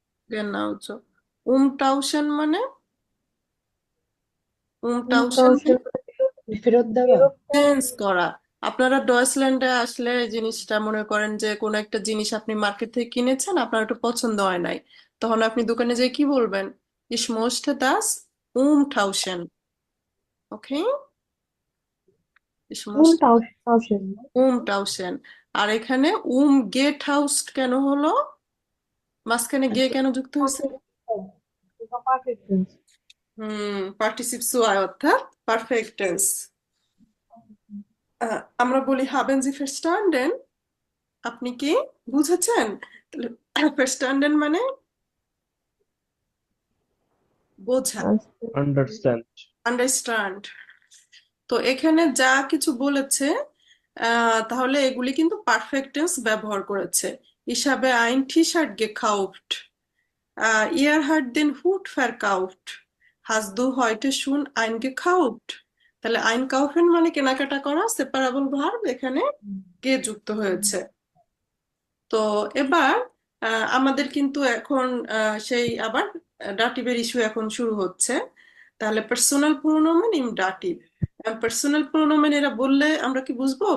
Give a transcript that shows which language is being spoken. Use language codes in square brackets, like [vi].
[bn] গেনাউজো। উমটাউশন মানে? উমটাউশন উমটাউশন ফেরত দেওয়া। চেঞ্জ করা। আপনারা ডয়েচল্যান্ডে আসলে এই জিনিসটা মনে করেন যে কোন একটা জিনিস আপনি মার্কেট থেকে কিনেছেন, আপনার একটু পছন্দ হয় নাই, তখন আপনি দোকানে যেয়ে কি বলবেন? [de] Ich möchte das umtauschen। [bn] ওকে, [de] ich möchte [bn] উমটাউশন [de] umtauschen। [bn] আর এখানে গেট হাউসড কেন হলো? মাঝখানে গে কেন যুক্ত হয়েছে? Perfect tense. পার্টিসিপস ওয়াই অর্থাৎ পারফেক্ট টেন্স। আমরা বলি [de] haben Sie verstanden? [bn] আপনি কি বুঝেছেন? তাহলে verstanden মানে বোঝা, আন্ডারস্ট্যান্ড। আন্ডারস্ট্যান্ড। তো এখানে যা কিছু বলেছে তাহলে এগুলি কিন্তু পারফেক্ট টেন্স ব্যবহার করেছে। [de] Ich habe ein T-Shirt gekauft. Ihr habt den Hut verkauft. Hast du heute schon eingekauft? [bn] তাহলে einkaufen মানে কেনাকাটা করা, সেপারেবল ভার্ব, এখানে গে যুক্ত হয়েছে। তো এবার আমাদের কিন্তু এখন সেই আবার ডাটিভের ইস্যু এখন শুরু হচ্ছে। তাহলে পার্সোনাল প্রোনোমেন ইন ডাটিভ। পার্সোনাল প্রোনোমেন এরা বললে আমরা কি বুঝবো?